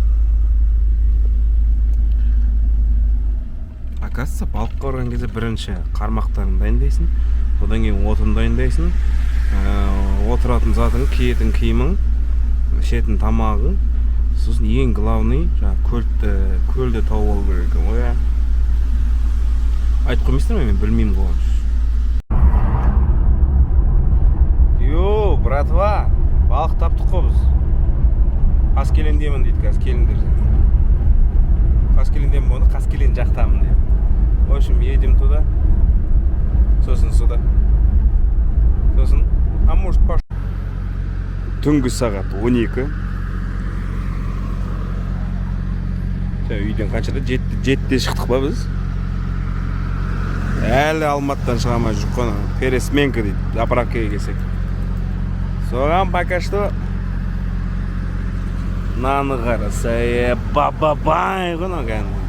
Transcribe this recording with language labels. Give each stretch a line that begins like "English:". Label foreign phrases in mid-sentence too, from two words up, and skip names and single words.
Kazakh: Оказывается, балыққа барған кезде бірінші қармақтарын дайындайсың, одан кейін отын дайындайсың, отыратын затың, киетін киімің, ішетін тамағың, сосын ең главный, көлді тауып алу керек екен ғой. айтып қоймайсыздар ма, мен білмеймін ғой. Йо, братва, балық таптық қой біз. Қаскелеңдемін дейді, қазір келіңдер. Қаскелеңдемін болғанда Қаскелең жақтамын дейді.
Russian: В общем, едем туда. Сосын сюда. Сосын, а может пош...
Kazakh: Түнгі сағат 12. Үйден қаншада? 7-де шықтық па біз? Әлі Алматыдан шыға алмай жүріп қой. Пересменка дейді, заправкаға келсек. Соған
Russian: пока что
Kazakh: наны қараса, бабабай ғой кәдімгі.